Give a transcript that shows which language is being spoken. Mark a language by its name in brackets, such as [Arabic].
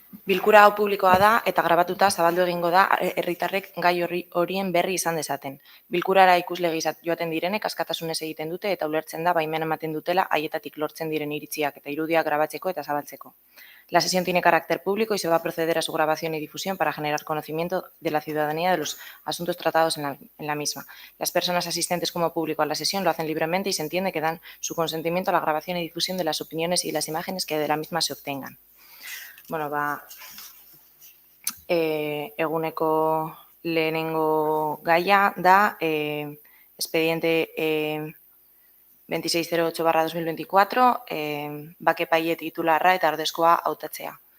[Basque] Bilkura hau publikoa da eta grabatuta zabaldu egingo da herritarrek gai horien berri izan dezaten. Bilkurara ikusle gisa joaten direnek askatasunez egiten dute eta ulertzen da baimena ematen dutela haietatik lortzen diren iritziak eta irudiak grabatzeko eta zabaltzeko. [Spanish] La sesión tiene carácter público y se va a proceder a su grabación y difusión para generar conocimiento de la ciudadanía de los asuntos tratados en la misma. Las personas asistentes como público a la sesión lo hacen libremente y se entiende que dan su consentimiento a la grabación y difusión de las opiniones y las imágenes que de la misma se obtengan. [Basque] Bueno, eguneko lehenengo gaia da expediente 2608/2024 bake epaile titularra eta ordezkoa hautatzea.